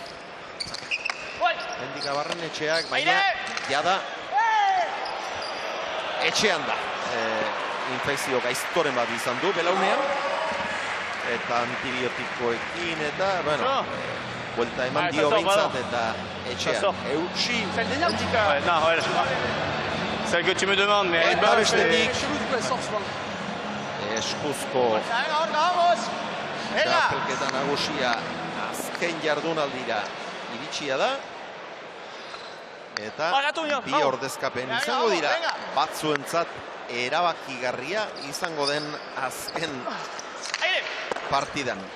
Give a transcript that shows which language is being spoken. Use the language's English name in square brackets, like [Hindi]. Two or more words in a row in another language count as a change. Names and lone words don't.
[Basque] Hendika Barrenetxeak, baina jada etxean da. Infekzio gaiztoren bat izan du belaunean. Eta antibiotikoekin eta, buelta eman dio behintzat, eta etxean. Eutsi. [French] Non, ouais. Celle que tu me demandes, mais elle est [Basque] Eta [French] bonne. [Basque] bestetik, [French] Chelou, du coup, elle sort souvent. [Basque] eskuzko txapelketa nagusia azken jardunaldira iritsia da. Eta bi ordezkapen izango dira batzuentzat erabakigarria izango den azken partidan.